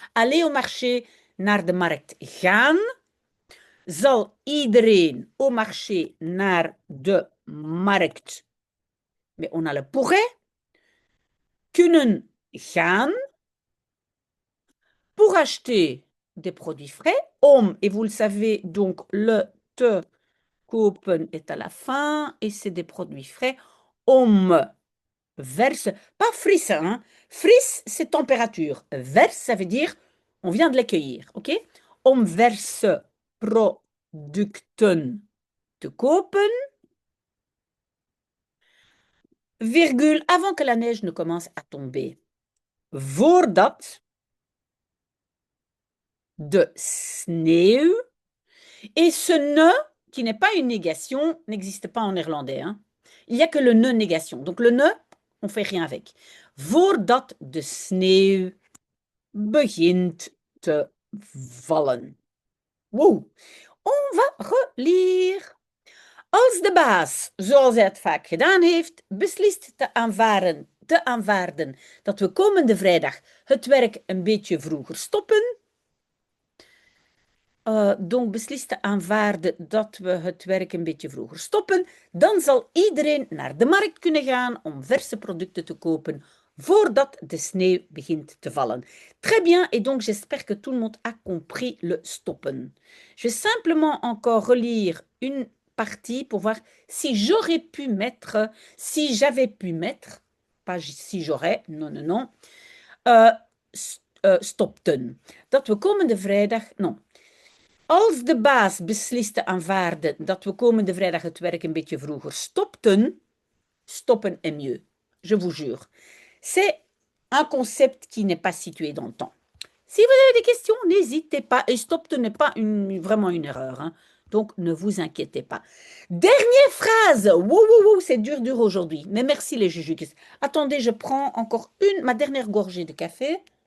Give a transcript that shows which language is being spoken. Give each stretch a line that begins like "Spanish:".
French: Aller au marché,
Dutch: naar de markt gaan. Zal iedereen
French: au marché,
Dutch: naar de markt,
French: mais on a le pourrait,
Dutch: kunnen gaan
French: pour acheter des produits frais, om, et vous le savez, donc le
Dutch: te kopen
French: est à la fin, et c'est des produits frais,
Dutch: om verse,
French: pas fris, hein. Fris, c'est température. Verse, ça veut dire, on vient de l'accueillir, ok?
Dutch: Om verse producten te kopen,
French: virgule, avant que la neige ne commence à tomber.
Dutch: Voordat de sneeuw.
French: Et ce ne, qui n'est pas une négation, n'existe pas en néerlandais. Hein. Il n'y a que le ne négation. Donc le ne, on ne fait rien avec.
Dutch: Voordat de sneeuw begint te vallen. Wow.
French: On va relire.
Dutch: Als de baas, zoals hij het vaak gedaan heeft, beslist te aanvaarden dat we komende vrijdag het werk een beetje vroeger stoppen, Donc beslist aanvaarden dat we het werk een beetje vroeger stoppen, dan zal iedereen naar de markt kunnen gaan om verse producten te kopen voordat de sneeuw begint te vallen.
French: Très bien, et donc j'espère que tout le monde a compris le stoppen. Je vais simplement encore relire une partie pour voir si j'aurais pu mettre, si j'avais pu mettre, pas si j'aurais, non, non, non, stopten.
Dutch: Dat we komende vrijdag, non. Als de baas beslist te aanvaarden dat we komende vrijdag het werk een beetje vroeger stopten, stoppen
French: est mieux, je vous jure. C'est un concept qui n'est pas situé dans le temps. Si vous avez des questions, n'hésitez pas. Et stopte n'est pas vraiment une erreur, hein. Donc, ne vous inquiétez pas. Dernière phrase. Wow, wow, wow, c'est dur, dur aujourd'hui. Mais merci les jujukis. Attendez, je prends encore ma dernière gorgée de café.